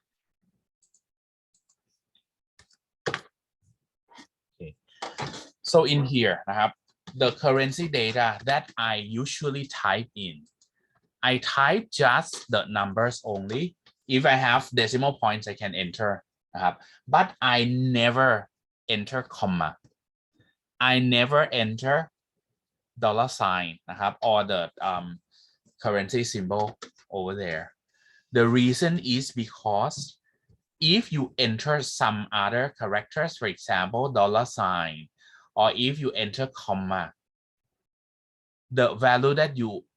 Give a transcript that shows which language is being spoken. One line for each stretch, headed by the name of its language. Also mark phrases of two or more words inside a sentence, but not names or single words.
English: okay so in here
Thai: นะครับ
English: the currency data that I usually type in I type just the numbers only if I have decimal points I can enter
Thai: นะครับ
English: but I never enter comma I never enter dollar sign
Thai: นะครับ
English: or the currency symbol over there the reason is because if you enter some other characters for example dollar sign or if you enter comma the value that you